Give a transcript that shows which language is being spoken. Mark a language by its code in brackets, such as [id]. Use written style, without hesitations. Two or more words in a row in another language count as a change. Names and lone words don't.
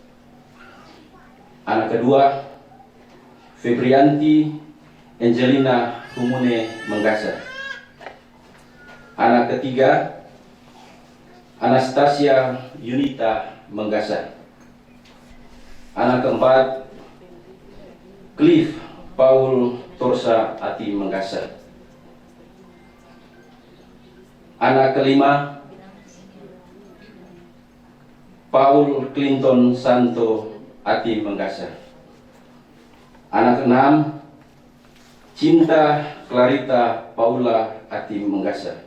[id] Anak kedua Febrianti Angelina Humune Menggasa. Anak ketiga, Anastasia Yunita Menggasa. Anak keempat, Cliff Paul Torsa Ati Menggasa. Anak kelima, Paul Clinton Santo Ati Menggasa. Anak keenam, Cinta Clarita Paula Ati Menggasa.